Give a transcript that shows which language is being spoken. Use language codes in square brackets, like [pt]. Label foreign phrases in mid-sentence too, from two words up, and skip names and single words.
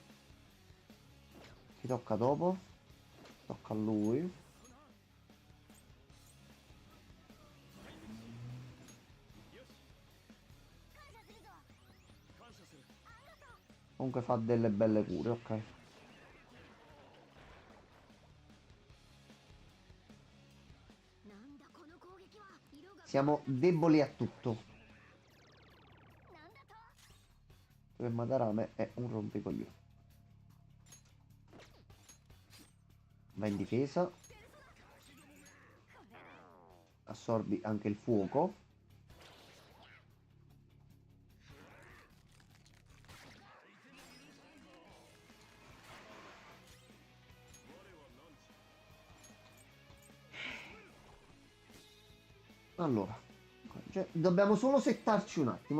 [it] Chi tocca dopo? Tocca a lui. Comunque fa delle belle cure, ok. [ja] なんだこの攻撃は色が [it] Siamo deboli a tutto. [ja] なんだと [it] Perché Madarame è un rompicoglioni. Va in difesa. Assorbi anche il fuoco. Allora, cioè, dobbiamo solo settarci un attimo.